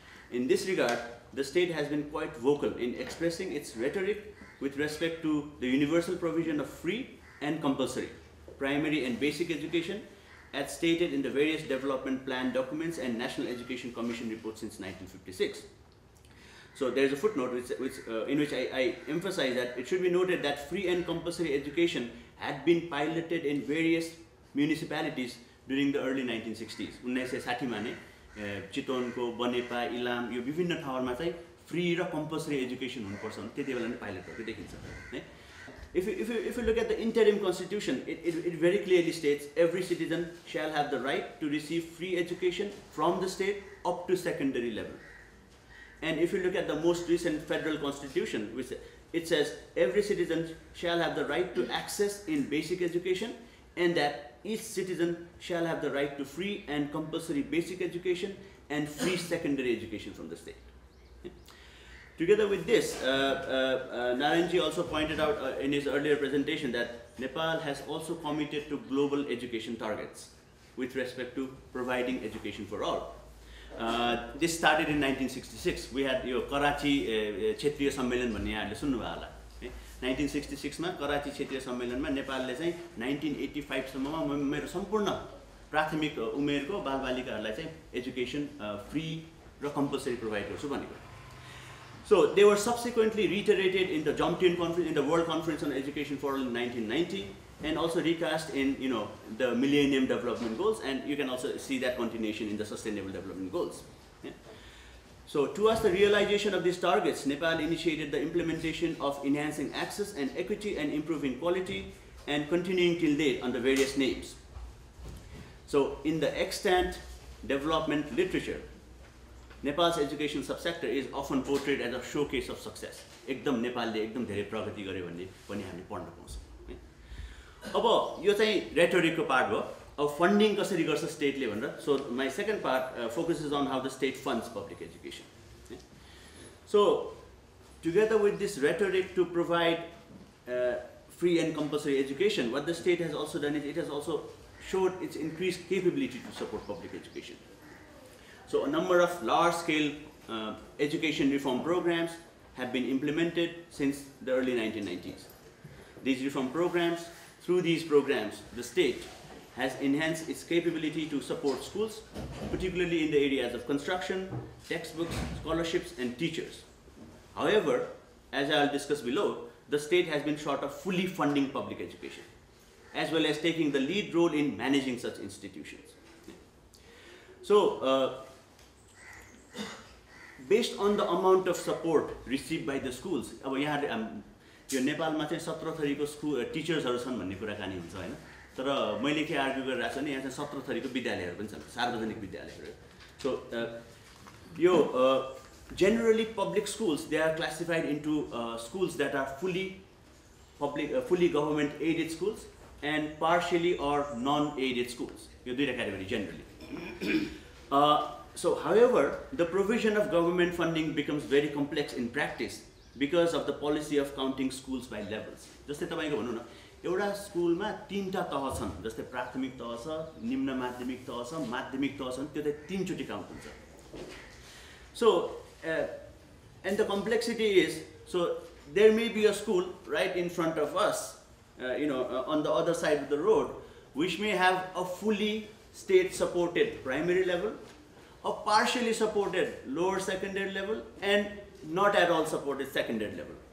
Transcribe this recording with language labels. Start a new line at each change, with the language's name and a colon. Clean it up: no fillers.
English: In this regard, the state has been quite vocal in expressing its rhetoric with respect to the universal provision of free and compulsory primary and basic education, as stated in the various development plan documents and National Education Commission reports since 1956. So there is a footnote in which I emphasize that it should be noted that free and compulsory education had been piloted in various municipalities during the early 1960s.
Nepali: 1960 मा नै चितवनको, बनेपा, इलाम यो विभिन्न ठाउँहरुमा चाहिँ free र compulsory education हुनुपर्छ भने त्यतिबेला नै पाइलट भएको देखिन्छ है.
English: If you look at the interim constitution, it very clearly states every citizen shall have the right to receive free education from the state up to secondary level. And if you look at the most recent federal constitution, which it says every citizen shall have the right to access in basic education, and that each citizen shall have the right to free and compulsory basic education and free secondary education from the state. Together with this, Narayanji also pointed out in his earlier presentation that Nepal has also committed to global education targets with respect to providing education for all. This started in 1966. We had
Nepali: Karachi Kshetriya Sammelan भन्ने यहाँले सुन्नुभयो होला 1966 मा कराची क्षेत्रीय सम्मेलनमा नेपालले चाहिँ 1985 सम्ममा मेरो सम्पूर्ण प्राथमिक उमेरको बालबालिकाहरूलाई चाहिँ एजुकेसन फ्री र कम्पल्सरी प्रोभाइड गर्छु भनेको.
English: So they were subsequently reiterated in the Jomtien Conference, in the World Conference on Education for All in 1990, and also recast in the Millennium Development Goals, and you can also see that continuation in the Sustainable Development Goals. Yeah. So towards the realization of these targets, Nepal initiated the implementation of enhancing access and equity and improving quality, and continuing till date under various names. So in the extant development literature, Nepal's education subsector is often portrayed as a showcase of success.
Nepali: एकदम नेपालले एकदम धेरै प्रगति गर्यो भन्ने पनि हामी पढ्न पाउँछौँ. अब यो चाहिँ रेटोरिकको पार्ट हो. अब फन्डिङ कसरी गर्छ स्टेटले भनेर.
English: So my second part focuses on how the state funds public education. So together with this rhetoric to provide free and compulsory education, what the state has also done is it has also showed its increased capability to support public education. So a number of large-scale education reform programs have been implemented since the early 1990s. These reform programs, through these programs, the state has enhanced its capability to support schools, particularly in the areas of construction, textbooks, scholarships, and teachers. However, as I will discuss below, the state has been short of fully funding public education, as well as taking the lead role in managing such institutions. So, based on the amount of support received by the schools,
Nepali: अब यहाँ यो नेपालमा चाहिँ 17 थरीको school टिचर्सहरु छन् भन्ने कुराकानी हुन्छ हैन. तर मैले के आर्ग्यु गरिरहेको छु नि यहाँ चाहिँ 17 थरीको विद्यालयहरु पनि छन्, सार्वजनिक विद्यालयहरु.
English: So
Nepali: यो
English: generally public schools, they are classified into schools that are fully government aided schools and partially or non-aided schools.
Nepali: यो दुईटा category generally.
English: So, however, the provision of government funding becomes very complex in practice because of the policy of counting schools by levels.
Nepali: जस्तै तपाईको भन्नु न एउटा स्कुलमा तीनटा तह छन्, जस्तै प्राथमिक तह छ, निम्न माध्यमिक तह छ, माध्यमिक तह छ, त्यो चाहिँ तीन चोटी काउन्ट हुन्छ.
English: So, and the complexity is, so there may be a school right in front of us, on the other side of the road, which may have a fully state supported primary level, a partially supported lower secondary level, and not at all supported secondary level.